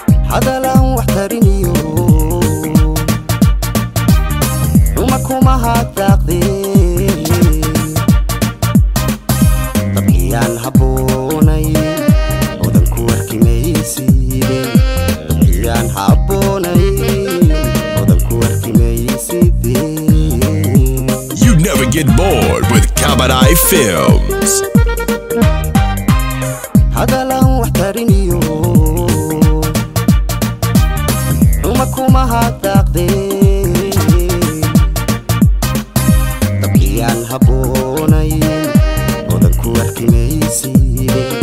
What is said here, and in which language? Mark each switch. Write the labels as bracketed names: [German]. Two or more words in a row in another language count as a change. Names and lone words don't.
[Somali] Hadal aan wax tarin iyo ruma kuma hadaaqdee. Dabciyaan habboonay, odan ku arki maysiide. Dabciyaan habboonay, odan ku arki maysiide. [English] You never get bored with Kabadai Films. [Somali] Hadal aan wax tarin iyo ruma kuma hadaaqdee. Dabciyaan habboonay, odan ku arki maysiide.